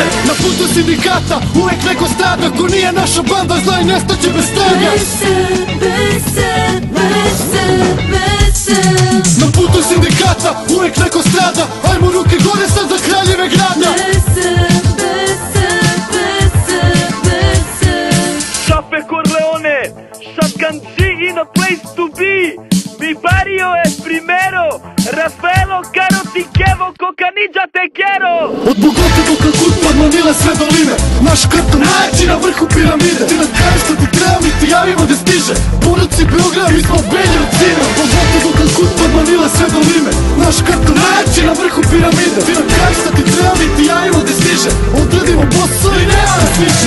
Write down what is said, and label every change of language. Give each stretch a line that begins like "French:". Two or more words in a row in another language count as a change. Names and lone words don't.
Serbian: Na putu sindikata uvek neko strada. Ko nije naša banda, znaj nestaće bez straga. Na putu sindikata uvek neko strada. Ajmo ruke gore sad za kraljeve grada.
English: Chape Corleone, Shotgun G in a place to be.
Spanish: Mi barrio es primero. Rafaelo, Caro, ti kevo, Cocanilla, te quiero.
Serbian: Od Bogote do Kalkuta, od Manile sve do Lime. Naš karton najjači na vrhu piramide. Ti nam kažeš što ti treba, mi ti javimo da stiže. Poruci Beograd, mi smo belji od zime. Od Bogote do Kalkuta, od Manile sve do Lime. Naš karton najjači na vrhu piramide. Ti nam kažeš što ti treba, mi ti javimo da stiže. Odradimo posao i nema nas više.